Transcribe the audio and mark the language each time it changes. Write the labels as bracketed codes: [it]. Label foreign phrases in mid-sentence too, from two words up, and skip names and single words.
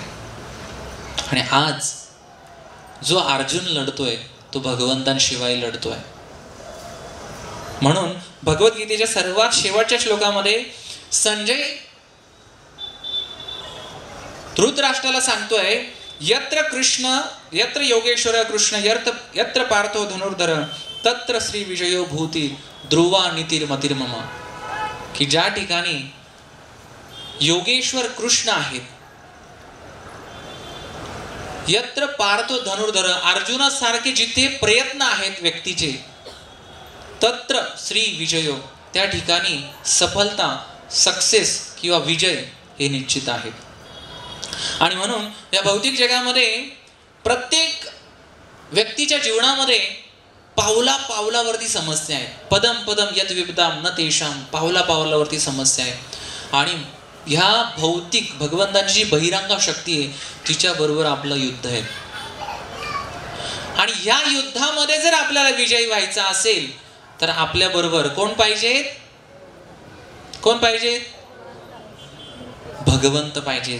[mr] आणि आज जो अर्जुन लढतोय तो भगवंतांशिवाय लढतोय. म्हणून भगवद्गीतेच्या सर्वात शेवटच्या श्लोकामध्ये संजय धृतराष्ट्राला सांगतोय, [sa] यत्र योगेश्वर कृष्ण यत्र पार्थो धनुर्धर तत्र श्री विजयो भूती ध्रुवा नीतिर्मतिर्मम, [mr] की ज्या ठिकाणी योगेश्वर कृष्ण आहेत, [sa] यत्र पार्थो धनुर्धर, [mr] अर्जुनासारखे जिथे प्रयत्न आहेत व्यक्तीचे, [sa] तत्र श्री विजयो, [mr] त्या ठिकाणी सफलता, सक्सेस किंवा विजय हे निश्चित आहे. आणि म्हणून या भौतिक जगामध्ये प्रत्येक व्यक्तीच्या जीवनामध्ये पावला पावलावरती समस्या आहेत. [sa] पदम पदम यद विपदाम न तेषाम, [mr] पावला पावलावरती समस्या आहे. आणि ह्या भौतिक भगवंतांची जी बहिरंग शक्ती आहे तिच्या बरोबर आपलं युद्ध आहे. आणि या युद्धामध्ये जर आपल्याला विजयी व्हायचा असेल तर आपल्या बरोबर कोण पाहिजे? कोण पाहिजे? भगवंत पाहिजे.